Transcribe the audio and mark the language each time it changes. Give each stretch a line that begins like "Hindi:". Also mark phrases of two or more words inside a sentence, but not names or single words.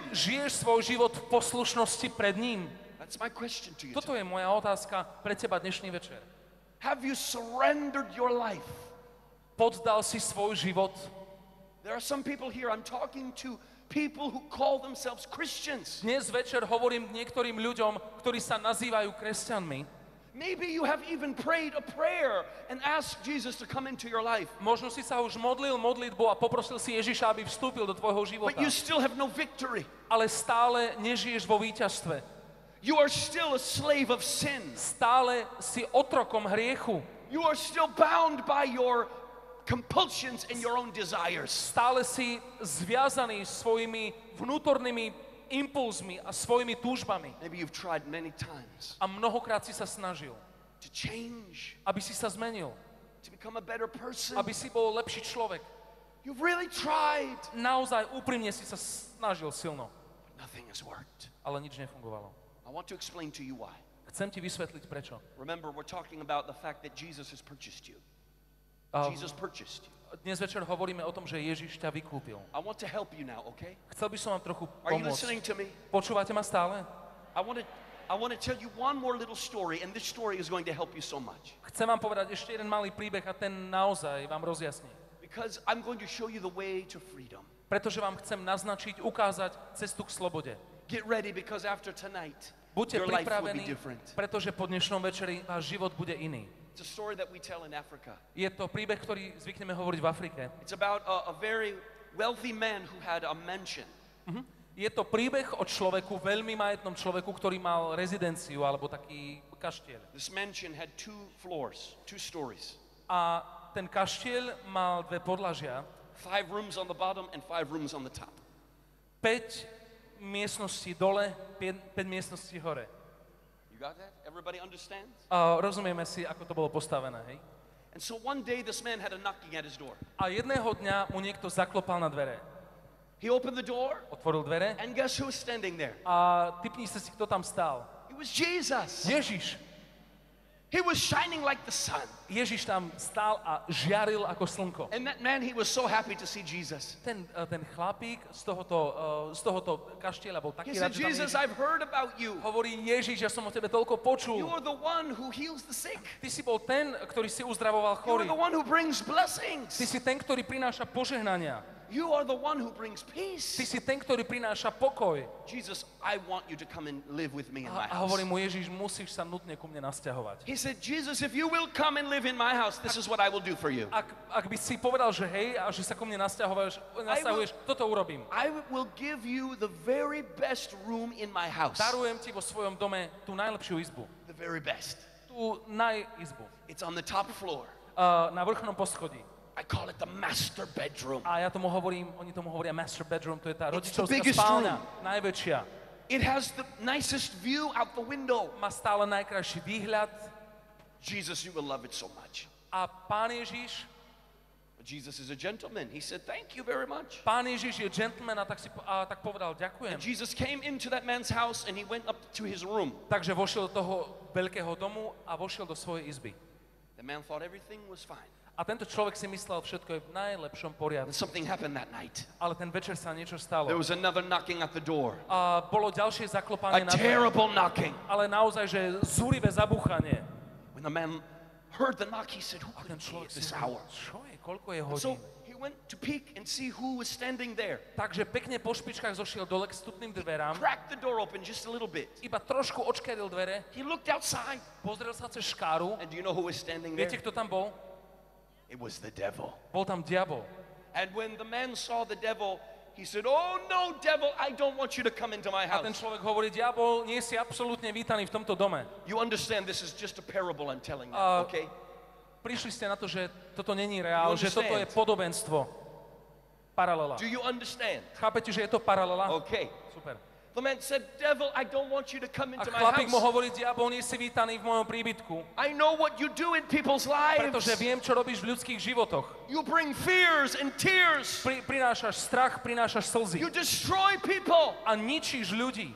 Slovak: Žiješ svoj život v poslušnosti pred ním?
English: That's my question to you.
Slovak: Toto je moja otázka pre teba dnešný večer.
English: Have you surrendered your life?
Slovak: Poddal si svoj život?
English: There are some people here, I'm talking to people who call themselves Christians.
Slovak: Dnes večer hovorím niektorým ľuďom, ktorí sa nazývajú kresťanmi.
English: Maybe you have even prayed a prayer and asked Jesus to come into your life.
Slovak: Možno si sa už modlil modlitbu a poprosil si Ježiša, aby vstúpil do tvojho života.
English: But you still have no victory.
Slovak: Ale stále nežiješ vo víťazstve.
English: You are still a slave of sin.
Slovak: Stále si otrokom hriechu.
English: You are still bound by your compulsions and your own desires.
Slovak: Stále si zviazaný svojimi vnútornými impulzmi a svojimi túžbami.
English: Maybe you've tried many times
Slovak: A mnohokrát si sa snažil,
English: to change,
Slovak: aby si sa zmenil,
English: to become a better person.
Slovak: aby si bol lepší človek.
English: You've really tried.
Slovak: Naozaj úprimne si sa snažil silno,
English: Nothing has worked.
Slovak: ale nič nefungovalo.
English: I want to explain to you why.
Slovak: Chcem ti vysvetliť prečo.
English: Remember, we're talking about the fact that Jesus has purchased you. Jesus purchased you.
Slovak: Dnes večer hovoríme o tom, že Ježiš ťa vykúpil.
English: I want to help you now, okay?
Slovak: Chcel by som vám trochu
English: Are you listening
Slovak: pomôcť.
English: to me?
Slovak: Počúvate ma stále?
English: I want to tell you one more little story, and this story is going to help you so much.
Slovak: Chcem vám povedať ešte jeden malý príbeh a ten naozaj vám rozjasní.
English: Because I'm going to show you the way to freedom.
Slovak: Pretože vám chcem naznačiť, ukázať cestu k slobode.
English: Get ready because after tonight,
Slovak: Buďte
English: your life will be
Slovak: pripravení,
English: different.
Slovak: pretože po dnešnom večeri váš život bude iný.
English: It's a story that we tell in Africa.
Slovak: Je to príbeh, ktorý zvykneme hovoriť v Afrike.
English: It's about a very wealthy man who had a mansion.
Slovak: Je to príbeh o človeku, veľmi majetnom človeku, ktorý mal rezidenciu alebo taký kaštieľ.
English: This mansion had 2 floors, 2 stories.
Slovak: A ten kaštieľ mal 2 podlažia,
English: 5 rooms on the bottom and 5 rooms on the top.
Slovak: 5 miestností dole, 5 miestností hore.
English: You got that? Everybody understands?
Slovak: A rozumieme si, ako to bolo postavené, hej?
English: And so one day this man had a knocking at his door.
Slovak: A jedného dňa mu niekto zaklopal na dvere.
English: He opened the door,
Slovak: Otvoril dvere
English: and guess who was standing there?
Slovak: a tipni sa si, kto tam stál.
English: It was Jesus.
Slovak: Ježiš.
English: He was shining like the sun.
Slovak: Ježiš tam stál a žiaril ako slnko.
English: And that man, he was so happy to see Jesus.
Slovak: Ten chlapík z tohoto kaštieľa bol
English: He
Slovak: taký
English: said,
Slovak: rád, že tam
English: Jesus,
Slovak: Ježiš
English: I've heard about you.
Slovak: hovorí, Ježiš, ja som o tebe toľko
English: You
Slovak: počul.
English: are the one who heals the sick.
Slovak: Ty si bol ten, ktorý si uzdravoval
English: You are
Slovak: chorých.
English: the one who brings
Slovak: Ty
English: blessings.
Slovak: si ten, ktorý prináša požehnania.
English: You are the one who brings
Slovak: Ty
English: peace.
Slovak: si ten, ktorý prináša pokoj.
English: Jesus, I want you to come and live with me in my
Slovak: A
English: house.
Slovak: hovorí mu, Ježiš, musíš sa nutne ku mne nasťahovať.
English: He said, Jesus, if you will come and live in my house, this is what I will do for you.
Slovak: Ak by si povedal, že hej, a že sa ku mne nasťahuješ, toto urobím.
English: I will give you the very best room in my house.
Slovak: Darujem ti vo svojom dome tú najlepšiu izbu.
English: The very best.
Slovak: Tú najizbu.
English: It's on the top floor.
Slovak: Na vrchnom poschodí.
English: I call it the master bedroom.
Slovak: A ja tomu hovorím, oni tomu hovoria
English: master bedroom,
Slovak: to je tá
English: It's the
Slovak: rodičovská
English: biggest
Slovak: spálňa,
English: room.
Slovak: najväčšia.
English: It has the nicest view out the window.
Slovak: Má stále najkrajší výhľad
English: Jesus, you will love it so much.
Slovak: a Pán Ježiš,
English: But Jesus is a gentleman. He said, thank you very much.
Slovak: Pán Ježiš je gentleman a tak povedal, ďakujem.
English: And Jesus came into that man's house and he went up to his room.
Slovak: Takže vošiel do toho veľkého domu a vošiel do svojej izby.
English: The man thought everything was fine.
Slovak: A tento človek si myslel, všetko je v najlepšom
English: And
Slovak: poriadku.
English: something happened that night.
Slovak: Ale ten večer sa niečo stalo.
English: There was another knocking at the door.
Slovak: A bolo ďalšie
English: A
Slovak: zaklopanie na dvere.
English: terrible knocking.
Slovak: Ale naozaj, že zúrivé zabúchanie.
English: When the man heard the knock, he said, who
Slovak: A
English: could
Slovak: ten
English: it be
Slovak: človek
English: at
Slovak: si
English: this
Slovak: hovoril,
English: hour?
Slovak: čo je, koľko je
English: So
Slovak: hodín?
English: he went to peek and see who was standing there.
Slovak: Takže pekne po špičkách zošiel dole k vstupným dverám.
English: Cracked the door open just a little bit.
Slovak: Iba trošku očkeril dvere,
English: He looked outside.
Slovak: pozrel sa cez škáru.
English: And do you know who was standing there?
Slovak: Viete, kto tam bol?
English: It was the devil.
Slovak: Bol tam diabol.
English: And when the man saw the devil, he said, oh no, devil, I don't want you to come into my
Slovak: A ten
English: house.
Slovak: človek hovorí, diabol, nie si absolútne vítaný v tomto dome.
English: You understand this is just a parable I'm telling you, okay?
Slovak: Prišli ste na to, že toto není reál,
English: You
Slovak: že toto je
English: understand?
Slovak: podobenstvo. Paralela.
English: Do you understand?
Slovak: Chápete, že je to paralela?
English: Okay.
Slovak: Super.
English: The man said, devil, I don't want you to come
Slovak: A
English: into my
Slovak: chlapík mu
English: house.
Slovak: hovorí, diabol, nie si vítaný v mojom príbytku,
English: I know what you do in people's lives.
Slovak: pretože viem, čo robíš v ľudských životoch.
English: You bring fears and tears.
Slovak: Prinášaš strach, prinášaš slzy
English: You destroy people.
Slovak: a ničíš ľudí.